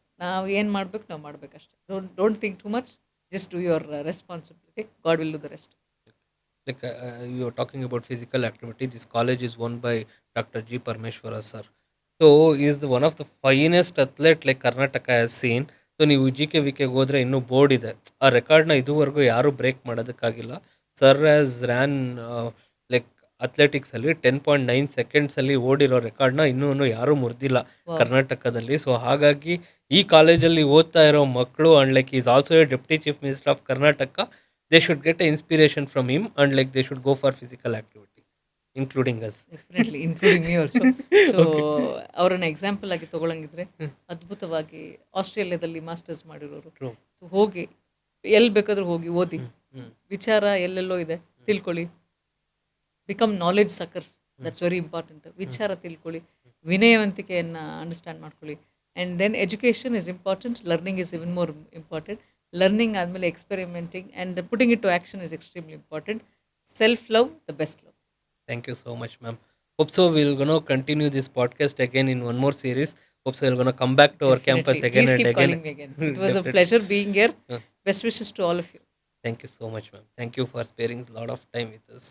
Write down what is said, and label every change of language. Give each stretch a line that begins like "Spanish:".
Kannada: ನಾವು ಏನು ಮಾಡ್ಬೇಕು ನಾವು ಮಾಡ್ಬೇಕಷ್ಟೆ.
English: Don't think too much. Just do your responsibility. God will do the rest. Like you're talking about physical activity. This college is won by Dr. G. Parmeshwara sir. So he is one of the finest athlete like Karnataka has seen.
Kannada: So ನೀವು G K V ಕೆಗೆ ಹೋದರೆ ಇನ್ನೂ board ಇದೆ, ಆ ರೆಕಾರ್ಡ್ನ ಇದುವರೆಗೂ ಯಾರೂ break ಮಾಡೋದಕ್ಕಾಗಿಲ್ಲ. Sir as ran like ಅಥ್ಲೆಟಿಕ್ಸಲ್ಲಿ 10.9 ಸೆಕೆಂಡ್ಸಲ್ಲಿ ಓಡಿರೋ ರೆಕಾರ್ಡ್ನ ಇನ್ನೂ ಯಾರೂ ಮುರಿದಿಲ್ಲ ಕರ್ನಾಟಕದಲ್ಲಿ. ಸೊ ಹಾಗಾಗಿ ಈ ಕಾಲೇಜಲ್ಲಿ ಓದ್ತಾ ಇರೋ ಮಕ್ಕಳು
English: And like is also a deputy chief minister of Karnataka, they should get an inspiration from him and like they should go for physical activity, including us. Definitely including me also.
Kannada: So ಅವರನ್ನ example ಆಗಿ ತಗೊಳಂಗಿದ್ರೆ ಅದ್ಭುತವಾಗಿ ಆಸ್ಟ್ರೇಲಿಯಾದಲ್ಲಿ masters ಮಾಡಿರೋರು.
English: True.
Kannada: So ಹೋಗಿ ಎಲ್ಲಿ ಬೇಕಾದ್ರೂ ಹೋಗಿ ಓದಿ, ವಿಚಾರ ಎಲ್ಲೆಲ್ಲೋ ಇದೆ ತಿಳ್ಕೊಳ್ಳಿ.
English: Become knowledge suckers, that's very important.
Kannada: ವಿಚಾರ ತಿಳ್ಕೊಳ್ಳಿ, ವಿನಯವಂತಿಕೆಯನ್ನು ಅಂಡರ್ಸ್ಟ್ಯಾಂಡ್ ಮಾಡ್ಕೊಳ್ಳಿ.
English: And then education is important, learning is even more important. Learning ಆದಮೇಲೆ experimenting and putting it to action is extremely important. Self love the best love. Thank you so much, ma'am. Hope so we're going to continue this podcast again in one more series. Hope so we're going to come back to our campus again Please and keep again. calling me again. It was a pleasure being here. Best wishes to all of you. Thank you so much, ma'am. Thank you for sparing a lot of time with us.